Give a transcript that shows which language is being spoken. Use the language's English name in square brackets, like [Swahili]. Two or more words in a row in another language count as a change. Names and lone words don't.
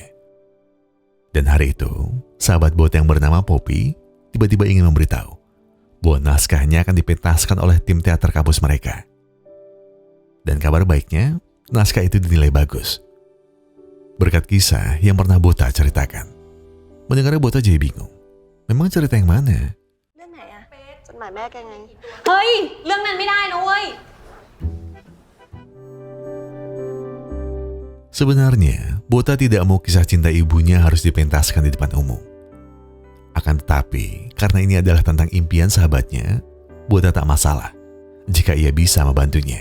[Indonesian] Dan hari itu, sahabat Bota yang bernama Poppy tiba-tiba ingin memberitahu bahwa naskahnya akan dipentaskan oleh tim teater kampus mereka. Dan kabar baiknya, naskah itu dinilai bagus. Berkat kisah yang pernah Bota ceritakan. Mendengarnya Bota jadi bingung. Memang cerita yang mana? [Thai] เรื่องไหนอะจดหมายแม่แกไง เฮ้ยเรื่องนั้นไม่ได้นะเว้ย [Indonesian] Sebenarnya, Bota tidak mau kisah cinta ibunya harus dipentaskan di depan umum. Akan tetapi, karena ini adalah tentang impian sahabatnya, Bota tak masalah jika ia bisa membantunya.